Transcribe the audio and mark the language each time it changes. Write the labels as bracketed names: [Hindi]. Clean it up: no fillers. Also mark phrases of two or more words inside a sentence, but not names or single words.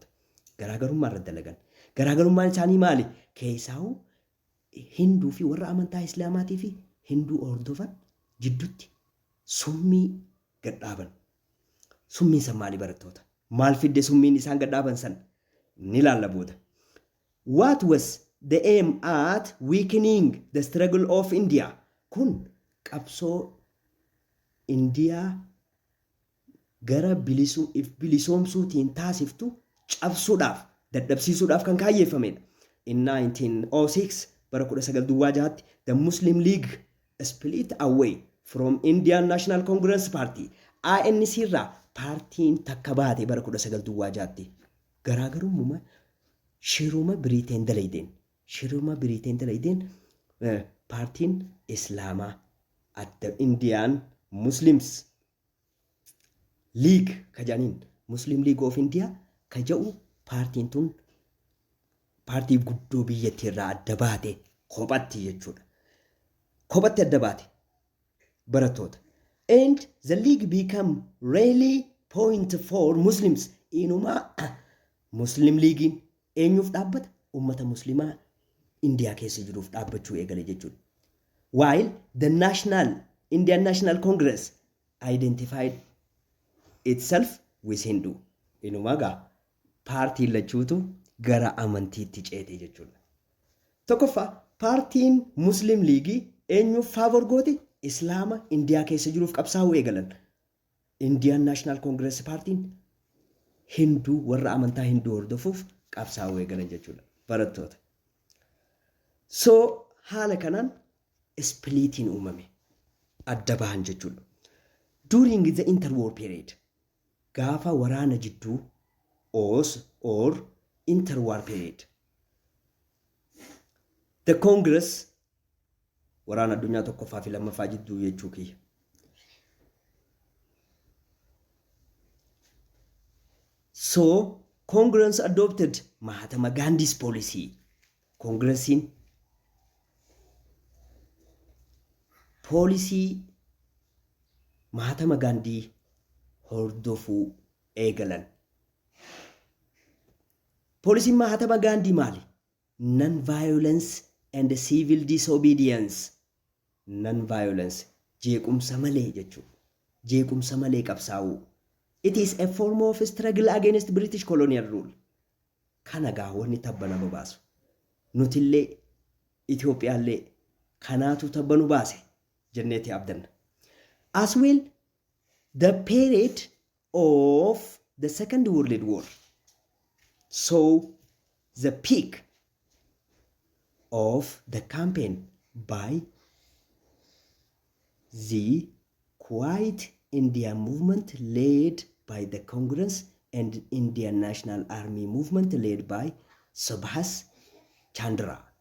[Oromo] Garaagarummaa irratti dalagan. Garaagarummaan isaanii maali? Keessaa'uu Hinduu fi warra amantaa Islaamaatii fi Hinduu hordofan jidduutti summii gadhaaban. Summiin san maali barattoota? Maal fidde summiin isaan gadhaaban san? Ni ilaalla booda. [English] What was the aim at weakening the struggle of India? [Oromo] Kun qabsoo Indiyaa gara bilisoomsuutiin taasiftu cabsuudhaaf, dadhabsiisuudhaaf kan kaayyeeffamedha. [English] In 1906 bara 1906 the Muslim League split away from Indian National Congress Party. [Oromo] ANC irraa paartiin takka baate bara 1906tti. Garaagarummaa shiruma Biriiteen dalaydeen. Shiruma Biriiteen dalaydeen paartiin Islaamaa adda Indian Muslims League kajaniin Muslim League of India kaja'u paartiin tun paartii guddoo biyyattii irraa adda baate kophatti jechuudha. Kophatti adda baate barattoota. [English] And the league become really point for Muslims. [Oromo] Inumaa Muslim Leaguein eenyuuf dhaabbata? Ummata Muslimaa Indiyaa keessa jiruuf dhaabbachuu eegale jechuudha. [English] While the Indian National Congress identified itself with Hindu. [Oromo] Inumaa gaa paartiin lachuutu gara amantiitti ceete jechuudha. Tokkoffaa paartiin Muslim League eenyuuf faavor goote? Islaama Indiyaa keessa jiruuf qabsaa'uu eegalan. Indian National Congress paartiin Hinduu warra amantaa Hinduu hordofuuf qabsaa'uu eegalan jechuudha barattoota. So haala kanaan spliitiin uumame adda bahan jechuudha. [English] During the interwar period [Oromo] gaafa waraana jidduu [English] or interwar period the Congress [Oromo] waraana addunyaa tokkoffaa fi lammaffaa jidduu jechuu kiyya. [English] So Congress adopted Mahatma Gandhi's policy. [Oromo] Congressiin poolisii Mahatma Gandhi hordofuu eegalan. Poolisiin Mahatma Gandhi maali? [English] Non-violence and civil disobedience. [Oromo] Non-violence jeequmsa malee jechuudha. Jeequmsa malee qabsaa'uu. [English] It is a form of struggle against British colonial rule. [Oromo] Kana gaa wanni tabba nama baasu. Nutillee Itoophiyaallee kanaatu tabba nu baase jenneeti abdanna. [English] As well, the period of the Second World War saw the peak of the campaign by the Quiet India movement led by the Congress and Indian National Army movement led by Subhas Chandra.